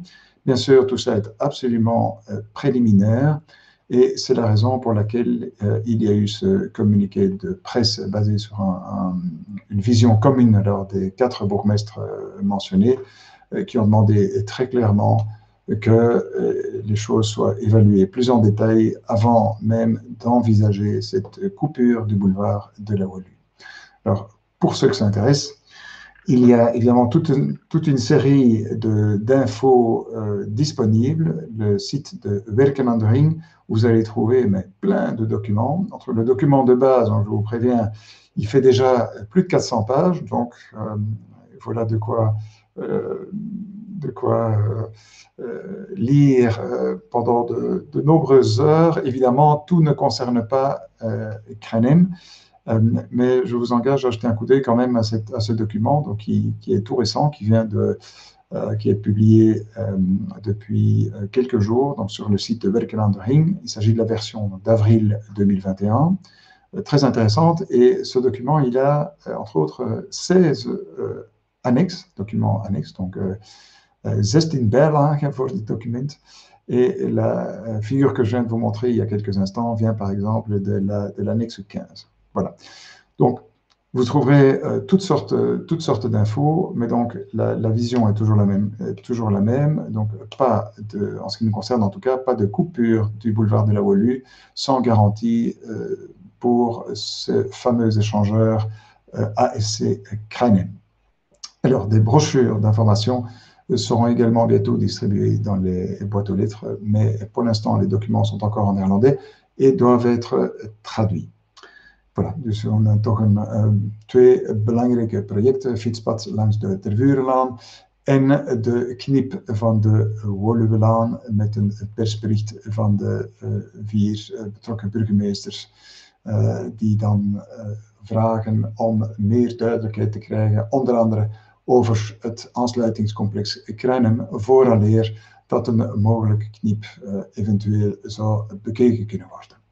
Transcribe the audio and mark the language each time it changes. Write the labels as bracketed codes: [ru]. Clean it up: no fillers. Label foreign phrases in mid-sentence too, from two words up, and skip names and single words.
[fr] Bien sûr, tout ça est absolument préliminaire et c'est la raison pour laquelle il y a eu ce communiqué de presse basé sur une vision commune alors des 4 bourgmestres mentionnés qui ont demandé très clairement que les choses soient évaluées plus en détail avant même d'envisager cette coupure du boulevard de la Wolu. Alors, pour ceux que ça intéresse, il y a évidemment toute une série d'infos disponibles. Le site de Werken aan de Ring, vous allez trouver plein de documents. Entre le document de base, je vous préviens, il fait déjà plus de 400 pages, donc voilà de quoi lire pendant de nombreuses heures. Évidemment, tout ne concerne pas Cranem. Mais je vous engage à jeter un coup d'œil quand même à ce document donc, qui est tout récent, qui est publié depuis quelques jours donc, sur le site de Werken aan de Ring. Il s'agit de la version d'avril 2021, très intéressante. Et ce document, il a entre autres 16 documents annexes, donc [nl] 16 bijlagen voor dit document. [fr] Et la figure que je viens de vous montrer il y a quelques instants vient par exemple de l'annexe 15. Voilà. Donc, vous trouverez toutes sortes d'infos, mais donc la vision est toujours la même. Donc, en ce qui nous concerne en tout cas, pas de coupure du boulevard de la Woluwe sans garantie pour ce fameux échangeur ASC Cranem. Alors, des brochures d'information seront également bientôt distribuées dans les boîtes aux lettres, mais pour l'instant, les documents sont encore en néerlandais et doivent être traduits. Voilà, [nl] dus we hebben toch twee belangrijke projecten, fietspad langs de Tervurenlaan en de knip van de Woluwelaan met een persbericht van de 4 betrokken burgemeesters die dan vragen om meer duidelijkheid te krijgen, onder andere over het aansluitingscomplex Cranem, vooraleer dat een mogelijke knip eventueel zou bekeken kunnen worden.